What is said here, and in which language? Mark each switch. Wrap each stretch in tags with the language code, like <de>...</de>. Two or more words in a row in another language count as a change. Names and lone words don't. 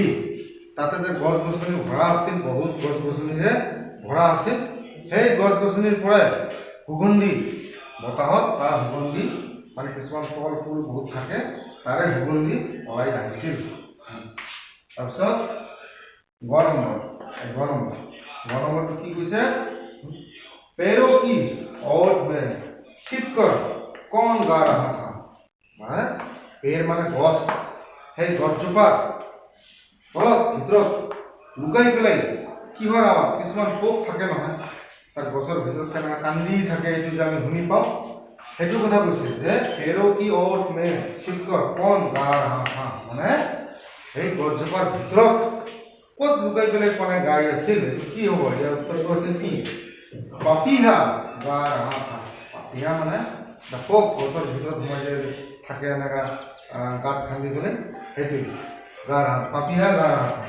<as>তাতে যে গছ গছনি ভৰা আছিল, বহুত গছ গছনিৰে ভৰা আছিল, সেই গছ গছনিৰ পৰাই সুগন্ধি বতাহত তাৰ সুগন্ধি মানে কিছুমান ফল ফুল বহুত থাকে, তাৰে সুগন্ধি ওলাই আহিছিল। তাৰপিছত গ নম্বৰটো কি কৈছে?</as> <hi>पेड़ों की ओट में छिपकर कौन गा रहा था</hi> <as>মানে পেड़ মানে গছ, সেই গছজোপাৰ তলত ভিতৰত লুকাই পেলাই কিহৰ আৱাজ? কিছুমান পোক থাকে নহয়, তাৰ গছৰ ভিতৰত কেনেকৈ কান্দি থাকে, এইটো যে আমি শুনি পাওঁ, সেইটো কথা কৈছে যে</as> <hi>पेड़ों की ओट में छिपकर कौन गा रहा था</hi> <as>মানে এই গছজোপাৰ ভিতৰত ক'ত লুকাই পেলাই কোনে গাই আছিল। এইটো কি হ'ব? ইয়াৰ উত্তৰটো আছিল কি?</as> <hi>पपीहा गा रहा था।</hi> <as>পাপিহা মানে পোক গছৰ ভিতৰত সোমাই যে থাকে এনেকুৱা গাঁত খান্দি পেলাই, সেইটো</as> <hi>गा रहा, पपीहा गा रहा था।</hi>